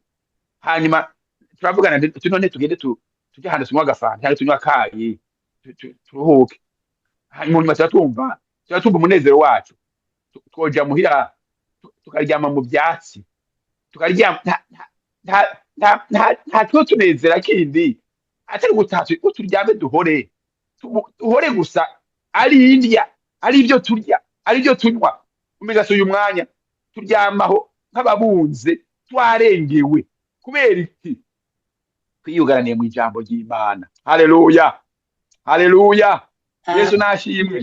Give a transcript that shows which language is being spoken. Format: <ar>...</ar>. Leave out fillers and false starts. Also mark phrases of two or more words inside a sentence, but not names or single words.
<rn>Hanyuma turavugana none tugende tujya hano tunywa agafanta cyangwa tunywa akayi turuhuke. Hanyuma nyuma turatumva umunezero wacu, twoja muhira tukaryama mu byatsi, tukaryama nta two tunezera kindi atari gutatu uturyame duhore gusa, ari indya, ari ibyo turya, ari ibyo tunywa. Umenga uyu mwanya turyamaho nk'ababunze twarengewe kubera iki? Kwiyugaraniye mu ijambo ry'Imana. Haleluya, haleluya, Yesu nashimwe.</rn>